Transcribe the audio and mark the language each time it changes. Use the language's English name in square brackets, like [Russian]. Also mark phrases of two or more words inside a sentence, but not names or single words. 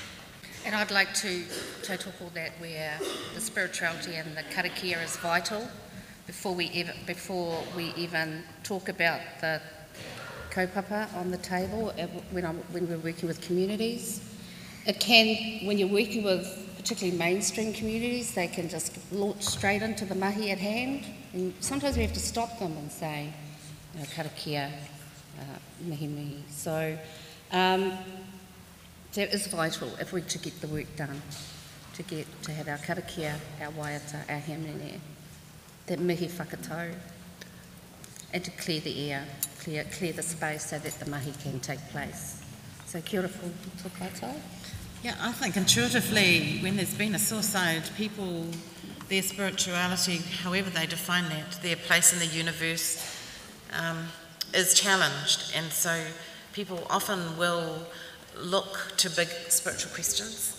[English] And I'd like to tautoko that where the spirituality and the karakia is vital before we even talk about the kaupapa on the table when we're working with communities. It can, when you're working with particularly mainstream communities, they can just launch straight into the mahi at hand, and sometimes we have to stop them and say, you know, [Māori] karakia, mihi mihi. [English] So that is vital if we're to get the work done, to have our karakia, our waiata, our hamene, that [Māori] mihi whakatau, [English] and to clear the air, clear the space so that the mahi can take place. [Māori] So kia ora koutou. [English] Yeah, I think intuitively, when there's been a suicide, people, their spirituality, however they define that, their place in the universe, is challenged. And so people often will look to big spiritual questions.